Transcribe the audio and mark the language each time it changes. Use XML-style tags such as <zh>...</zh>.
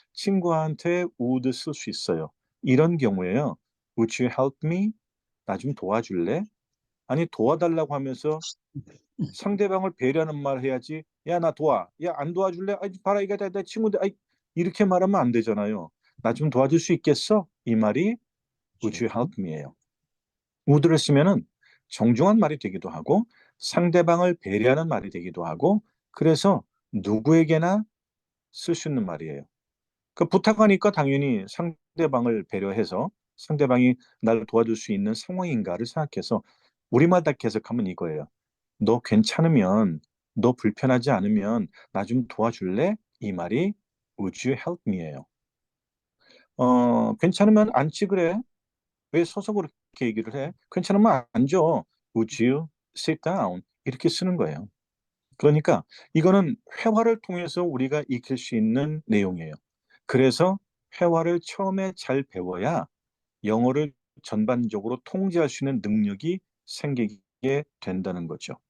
<ko>친구한테 우드 쓸 수 있어요. 이런 경우에요.</ko> <en>Would you help me?</en> <ko>나 좀 도와줄래? 아니 도와달라고 하면서 상대방을 배려하는 말 해야지. 야, 나 도와. 야, 안 도와줄래? 아, 봐라 이게 내 친구인데 아이, 이렇게 말하면 안 되잖아요. 나 좀 도와줄 수 있겠어? 이 말이</ko> <en>Would you help me</en> <ko>예요. would를 쓰면은 정중한 말이 되기도 하고 상대방을 배려하는 말이 되기도 하고 그래서 누구에게나 쓸 수 있는 말이에요. 그 부탁하니까 당연히 상대방을 배려해서 상대방이 날 도와줄 수 있는 상황인가를 생각해서 우리말 다 해석하면 이거예요. 너 괜찮으면 너 불편하지 않으면 나 좀 도와줄래? 이 말이</ko> <en>Would you help me</en> <ko>예요. 괜찮으면 앉지 그래. 왜 서서 그렇게 얘기를 해? 괜찮으면 앉아.</ko> <en>Would you sit down?</en> <ko>이렇게 쓰는 거예요. 그러니까 이거는 회화를 통해서 우리가 익힐 수 있는 내용이에요. 그래서 회화를 처음에 잘 배워야 영어를 전반적으로 통제할 수 있는 능력이 생기게 된다는 거죠.</ko>